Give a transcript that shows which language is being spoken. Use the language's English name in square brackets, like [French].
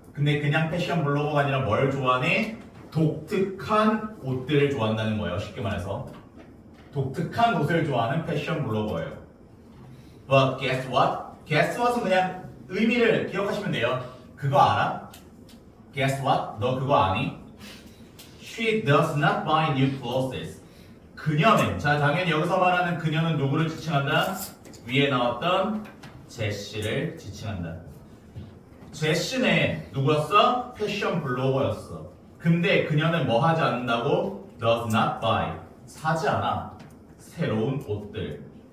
[Korean] 근데 그냥 패션 블로거가 아니라 뭘 좋아하니? 독특한 옷들을 좋아한다는 거예요. 쉽게 말해서 독특한 옷을 좋아하는 패션 블로거예요. [English] But guess what? Guess what [Korean] 은 그냥 의미를 기억하시면 돼요. 그거 알아? [English] Guess what? [Korean] 너 그거 아니? [English] She does not buy new clothes. [Korean] 그녀는, 자 당연히 여기서 말하는 그녀는 누구를 지칭한다? 위에 나왔던 제시를 지칭한다. 제시는 누구였어? 패션 블로거였어. 근데 그녀는 뭐 하지 않는다고? [English] Does not buy. [Korean] 사지 않아. 새로운 옷들.